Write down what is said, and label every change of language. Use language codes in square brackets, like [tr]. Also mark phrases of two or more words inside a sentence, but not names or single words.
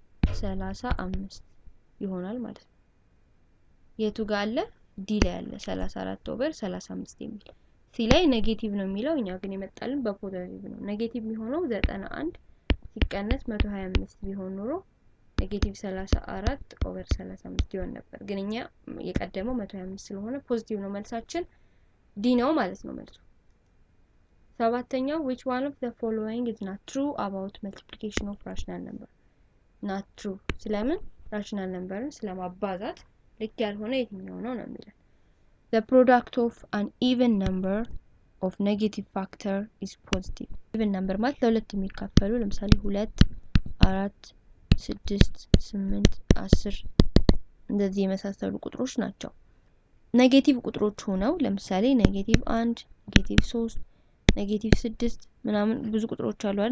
[am] 35 ይሆናል ማለት ነው። የቱ ጋር አለ ዲ ላይ አለ 34 ኦቨር 35 የሚል ሲ ላይ ኔጌቲቭ ነው የሚለው እኛ ግን የመጣልን በፖዚቲቭ ነው። ኔጌቲቭ የሚሆነው 91 ሲቀነስ 125 ቢሆን ኖሮ ኔጌቲቭ 34 ኦቨር 35 ይሆን ነበር። ግን እኛ የቀደመው 125 ስለሆነ ፖዚቲቭ ነው መልሳችን ዲ ነው ማለት ነው መልሱ። ሰባተኛው [en] which one of the following is not true about multiplication of rational number? not true [am] ስለምን rational numberን ስለማባዛት ልክ ያልሆነ የትኛው ነው ነው የሚለው [en] the product of an even number of negative factor is positive. even number [am] ማለት ለሁለት የሚካፈሉ ለምሳሌ 2 4 6 8 10 እንደዚህ የመሳሰሉ ቁጥሮች ናቸው። ኔጌቲቭ ቁጥሮች ሆነው ለምሳሌ ኔጌቲቭ 1 ኔጌቲቭ 3 ኔጌቲቭ 6 ምናምን ብዙ ቁጥሮች አሉ አይደል?